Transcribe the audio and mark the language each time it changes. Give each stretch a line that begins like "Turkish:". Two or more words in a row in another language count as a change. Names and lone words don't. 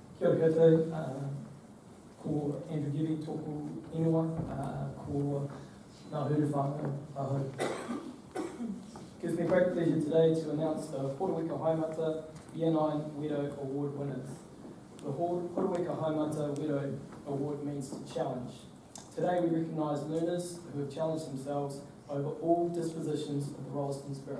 Māori: Kia ora koutou, ko Andrew Gibby, tōku ingoa, ko ngā huru whānau ahau.
English: It gives me great pleasure today to announce the Horowika Haimata Year 9 Widow Award winners. The Horowika Haimata Widow Award means to challenge. Today we recognise learners who have challenged themselves over all dispositions of the Rolleston spirit.